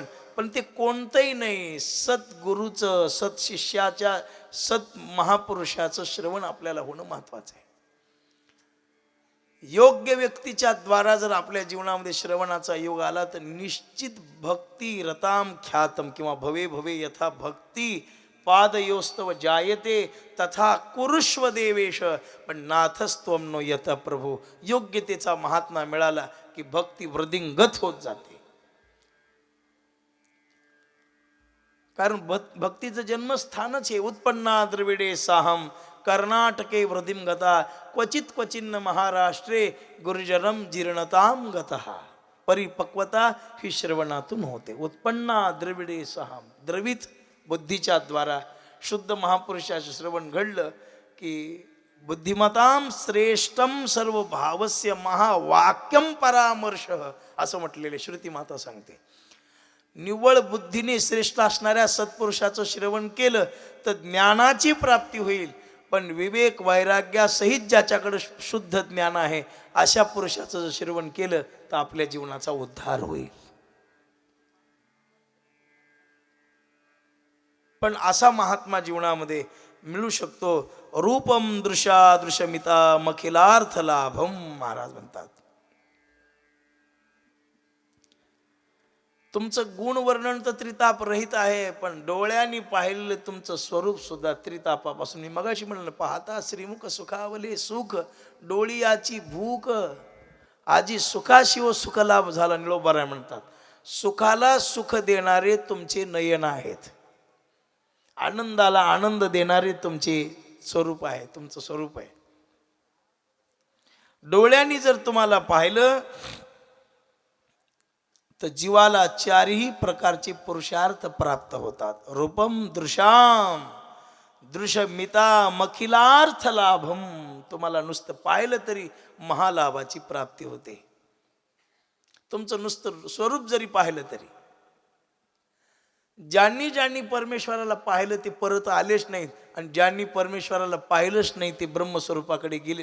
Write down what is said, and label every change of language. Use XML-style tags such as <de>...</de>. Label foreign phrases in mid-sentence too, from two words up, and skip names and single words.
<mr>पण ते कोणतंही नाही, सद्गुरूचं सत्शिष्याच्या सत् महापुरुषाचं श्रवण आपल्याला होणं महत्वाचं आहे. योग्य व्यक्तीच्या द्वारा जर आपल्या जीवनामध्ये श्रवणाचा योग आला तर निश्चित</mr> <sa>भक्ती रताम ख्यातम</sa> <mr>किंवा</mr> <sa>भवे भवे यथा भक्ती पादयोस्तव जायते तथा कुरुष्व देवेश.</sa> <mr>पण</mr> <sa>नाथस्त्वम नो यत प्रभू.</sa> <mr>योग्यतेचा महात्मा मिळाला की भक्ती वृद्धिंगत होत जाते. कारण भक्तीचं जन्मस्थानच आहे.</mr> <sa>उत्पन्ना द्रविडे साहम कर्नाटके वृद्धिम गता क्वचित क्वचिन्न महाराष्ट्रे गुरुजनम जीर्णताम गतः.</sa> <mr>परिपक्वता ही श्रवणातून होते.</mr> <sa>उत्पन्ना द्रविडे साहम</sa> <mr>द्रवित बुद्धीच्या द्वारा शुद्ध महापुरुषाचे श्रवण घडलं की</mr> <sa>बुद्धिमताम श्रेष्ठम सर्व भावस्य महावाक्यम परामर्श</sa> <mr>असं म्हटलेले श्रुती माता सांगते. निव्वळ बुद्धीने श्रेष्ठ असणाऱ्या सत्पुरुषाचं श्रवण केलं तर ज्ञानाची प्राप्ती होईल. पण विवेक वैराग्यासहित ज्याच्याकडे शुद्ध ज्ञान आहे अशा पुरुषाचं जर श्रवण केलं तर आपल्या जीवनाचा उद्धार होईल. पण असा महात्मा जीवनामध्ये मिळू शकतो.</mr> <sa>रूपम दृशा दृशमिता मखिलार्थ लाभम.</sa> <mr>महाराज म्हणतात तुमचं गुणवर्णन तर त्रिताप रहित आहे. पण डोळ्यांनी पाहिलेलं तुमचं स्वरूप सुद्धा त्रितापापासून. मी मगाशी म्हणलं पाहता श्रीमुख सुखावले सुख डोळियाची भूक. आजी सुखाशिव सुखलाभ झाला निळोबाराय म्हणतात. सुखाला सुख देणारे तुमचे नयन आहेत, आनंदाला आनंद देणारे तुमचे स्वरूप आहे, तुमचं स्वरूप आहे. डोळ्यांनी जर तुम्हाला पाहिलं तर जीवाला चारही प्रकारचे पुरुषार्थ प्राप्त होतात.</mr> <sa>रूपम दृश्याम दृश्यमिता मखिलार्थ लाभम.</sa> <mr>तुम्हाला नुसतं पाहिलं तरी महालाभाची प्राप्ती होते. तुमचं नुसतं स्वरूप जरी पाहिलं तरी. ज्यांनी ज्यांनी परमेश्वराला पाहिलं ते परत आलेच नाहीत, आणि ज्यांनी परमेश्वराला पाहिलंच नाही ते ब्रह्मस्वरूपाकडे गेले.</mr>